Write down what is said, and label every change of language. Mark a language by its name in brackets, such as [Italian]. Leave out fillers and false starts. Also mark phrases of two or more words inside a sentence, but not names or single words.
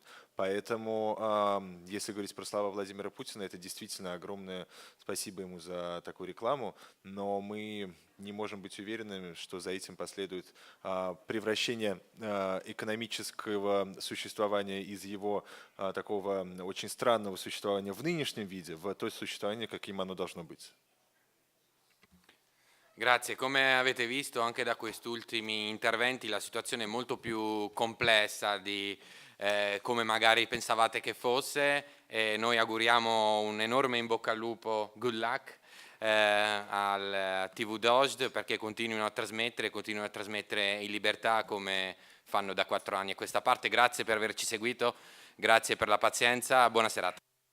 [Russian] Поэтому, если говорить про слова Владимира Путина, это действительно огромное спасибо ему за такую рекламу, но мы не можем быть уверенными, что за этим последует превращение экономического существования из его такого очень странного существования в нынешнем виде в то существование, каким оно должно быть. [Italian] Grazie, come avete visto anche da questi ultimi interventi la situazione è molto più complessa di come magari pensavate che fosse, e noi auguriamo un enorme in bocca al lupo, [English] good luck [Italian] al TV Dojd perché continuino a trasmettere in libertà come fanno da 4 anni a questa parte. Grazie per averci seguito, grazie per la pazienza, buona serata.